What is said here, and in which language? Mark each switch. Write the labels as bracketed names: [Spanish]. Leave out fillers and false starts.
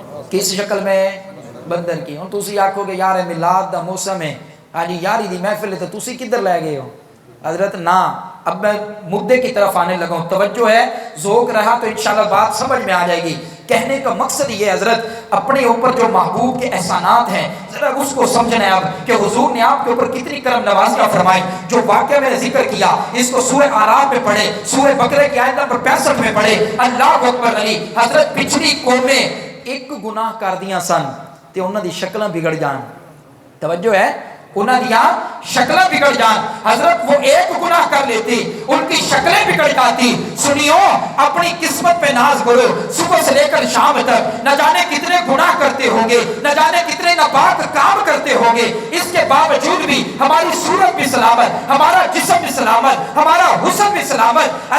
[Urdu] کس شکل میں؟ بندر کی. ہوں [Punjabi] تسی آکھو گے یار میلاد دا موسم ہے, آج یاری دی محفل ہے, تو تسی کدھر لے گئے ہو؟ [Urdu] حضرت نا, اب میں مدعے کی طرف آنے لگا ہوں, توجہ ہے, ذوق رہا تو انشاءاللہ بات سمجھ میں آ جائے گی. کہنے کا مقصد یہ حضرت, اپنے اوپر جو محبوب کے احسانات ہیں ذرا اس کو سمجھنا ہے اب, کہ حضور نے آپ کے اوپر کتنی کرم نوازیاں فرمائی. جو واقعہ میں نے ذکر کیا اس کو سورہ اعراف میں پڑھے, سورہ بقرہ کی آیت نمبر 65 میں پڑھے. اللہ اکبر علی. [Punjabi] حضرت پچھلی قومیں ایک گناہ کر دیاں سن تے انہاں دی شکلاں بگڑ جان. [Urdu] توجہ ہے, [Punjabi] انہاں دیاں شکلیں بگڑ جان. [Urdu] حضرت وہ ایک گناہ کر لیتی, ان کی شکلیں بگڑ جاتی. سنیو, اپنی قسمت پہ ناز کرو, صبح سے لے کر شام تک نہ جانے کتنے گناہ کرتے ہوں گے, نہ جانے کتنے ناپاک کام کرتے ہوں گے, اس کے باوجود بھی ہماری صورت بھی سلامت, ہمارا جسم بھی سلامت, ہمارا حسن بھی سلامت.